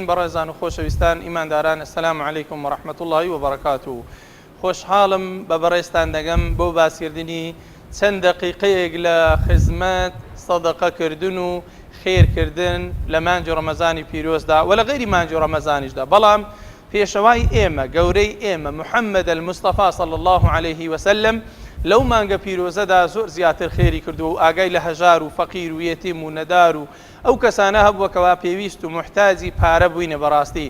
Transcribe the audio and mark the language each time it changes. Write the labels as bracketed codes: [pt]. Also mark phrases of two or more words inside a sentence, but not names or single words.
[ckb] برزان وخۆشەویستان ئیمانداران، [ar] السلام عليكم ورحمة الله وبركاته. [ckb] خۆشحاڵم بە بەڕێستان دەگەم بۆ باسکردنی چەند دەقیقەیەک لە خزمەت سەدەقەکردن و خێرکردن لە مانگی ڕەمەزانی پیرۆزدا و لە غەیری مانگی ڕەمەزانیشدا. بەڵام پێشەوای ئێمە، گەورەی ئێمە محەممەد المستەفا [ar] صلی الله عليه وسلم [ckb] لەو مانگە پیرۆزەدا زۆر زیاتر خێری کردو و ئاگای لە هەژار و فەقیر و یەتیم و نەدار و ئەو کەسانە هەبووەکەوا پێویست و محتاجی پارە بووینە بەڕاستی.